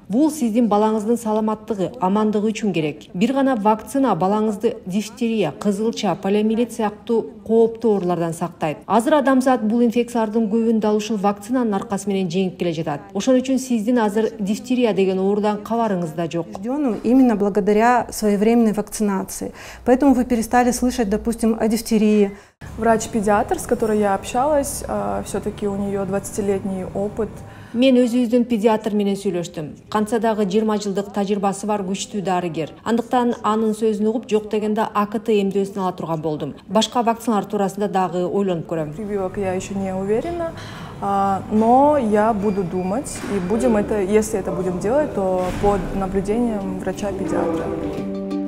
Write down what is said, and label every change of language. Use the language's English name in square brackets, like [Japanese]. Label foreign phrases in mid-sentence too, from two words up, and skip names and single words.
[Kyrgyz] Бул сиздин балаңыздын саламаттыгы, амандыгы үчүн керек. Бир гана вакцина балаңызды дифтерия, кызылча, полиомиелит сыяктуу кооптуу оорулардан сактайт. Азыр адамзат бул инфекциялардын көбүн дал ушул вакцинанын аркасы менен жеңип келе жатат. Ошон үчүн сиздин азыр дифтерия деген оорудан кабарыңыз да жок. [Russian] Именно благодаря своевременной вакцинации. Поэтому вы перестали слышать, допустим, о дифтерии. Врач-педиатр, с которой я общалась, все-таки у нее 20-летний опыт. [Kyrgyz] Мен өзүбүздүн педиатр менен сүйлөштүм. Кантса дагы 20 жылдык тажрыйбасы бар күчтүү дарыгер. Андыктан анын сөзүн угуп, жок дегенде АКТ эмдөөсүн ала турган болдум. Башка вакциналар туурасында дагы ойлонуп көрөм. [Russian] Прививок я еще не уверена, но я буду думать, и будем это, если это будем делать, то под наблюдением врача-педиатра.